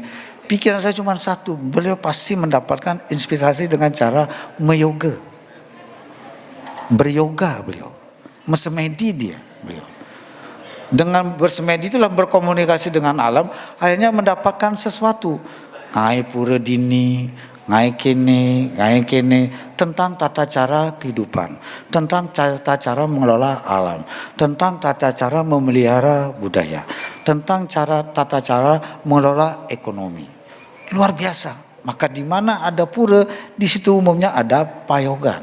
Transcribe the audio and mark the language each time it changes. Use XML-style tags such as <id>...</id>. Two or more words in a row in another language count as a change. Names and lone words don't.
<id>Pikiran saya cuma satu, beliau pasti mendapatkan inspirasi dengan cara meyoga. Beryoga beliau, bersemedi dia beliau. Dengan bersemedi itulah berkomunikasi dengan alam, akhirnya mendapatkan sesuatu.</id> <ban>Ngai pura dini, ngai kene,</ban> <id>tentang tata cara kehidupan, tentang tata cara mengelola alam, tentang tata cara memelihara budaya, tentang tata cara mengelola ekonomi. luar biasa. Maka di mana ada pura, di situ umumnya ada payogan.</id>